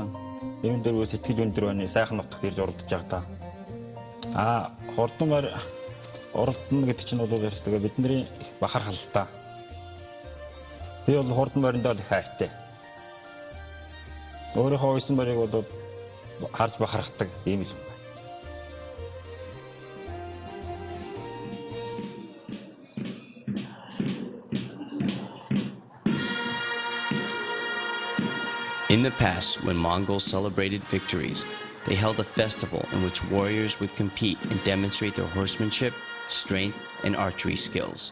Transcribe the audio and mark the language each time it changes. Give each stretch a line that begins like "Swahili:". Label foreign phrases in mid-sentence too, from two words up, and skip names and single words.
Mongolian: Ийм дөрвөө сэтгэл өндөр байна. Сайхан нутагт ирж уралдаж байгаа та. Хурдан морь уралдана гэдэг чинь бол ястаа бидний бахархал та. Би бол хурдан мориндоо л их хайртай. Өөрийнхөө уйсан морийг бол харж бахархдаг юм л.
English: In the past, when Mongols celebrated victories, they held a festival in which warriors would compete and demonstrate their horsemanship, strength, and archery skills.